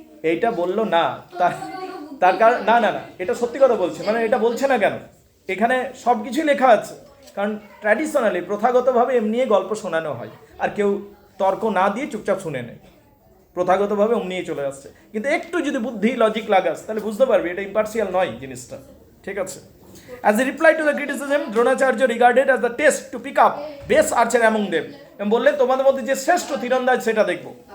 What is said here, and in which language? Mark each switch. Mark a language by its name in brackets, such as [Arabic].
[Bangla] এইটা বললো না, তার কারণ না এটা সত্যি কথা বলছে, মানে এটা বলছে না কেন? এখানে সব কিছুই লেখা আছে। কারণ ট্র্যাডিশনালি প্রথাগতভাবে এমনি গল্প শোনানো হয়, আর কেউ তর্ক না দিয়ে চুপচাপ শুনে নেয়, প্রথাগতভাবে অমনিই চলে আসছে। কিন্তু একটু যদি বুদ্ধি লজিক লাগাস তাহলে বুঝতে পারবি এটা ইম্পার্সিয়াল নয় জিনিসটা, ঠিক আছে? [English] As a reply to the criticism, Dronacharya regarded as the test to pick up best archer among them. [Bangla] বললেন তোমাদের মধ্যে যে শ্রেষ্ঠ তীরন্দাজ সেটা দেখবো।